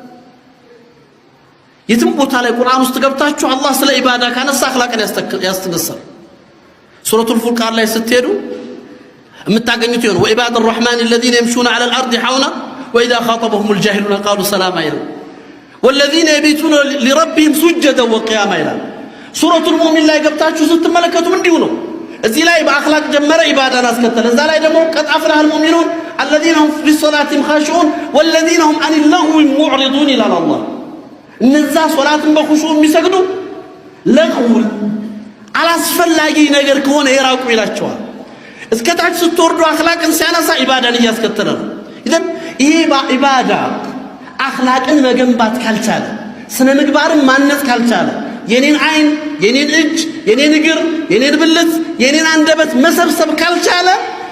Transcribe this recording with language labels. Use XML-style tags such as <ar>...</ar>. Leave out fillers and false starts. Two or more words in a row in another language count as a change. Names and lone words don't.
<am>የትም ቦታ ላይ ቁርአን ውስጥ ገብታችሁ አላህ ስለ ኢባዳ ካነሳ አኽላቅን ያስተነሳል ሱረቱል ፉርቃን ላይ ስትሄዱ የምታገኙት ይሆን ወኢባድ</am> <ar>الرحمن الذين يمشون على الارض حونا واذا خاطبهم الجاهلون قالوا سلاما</ar> <am>ይላል</am> <ar>والذين يبيتون لربهم سجدا وقياما</ar> <am>ይላል ሱረቱል ሙእሚን ላይ ገብታችሁ ስትመለከቱ እንዲሁ ነው እዚህ ላይ በአኽላቅ ጀመረ ኢባዳን አስከተለ እዛ ላይ ደግሞ</am> <ar>قد أفلح المؤمنون الذين هم في صلاتهم خاشعون والذين هم عن اللغو معرضون</ar> <am>ይላል አላህ እነዛ ሶላትን በኹሹዕ የሚሰግዱ ለغው አላስፈላጊ ነገር ከሆነ የራቁ ይላቸዋል እስከታች ስትወርዱ አኽላቅን ሲያነሳ ኢባዳን እያስከተለ ነው ይሄን ይሄ ኢባዳ አኽላቅን መገንባት ካልቻለ ስነ ምግባርን ማነጽ ካልቻለ የኔን አይን የኔን እጅ የኔን እግር የኔን ብልት የኔን አንደበት መሰብሰብ ካልቻለ</am>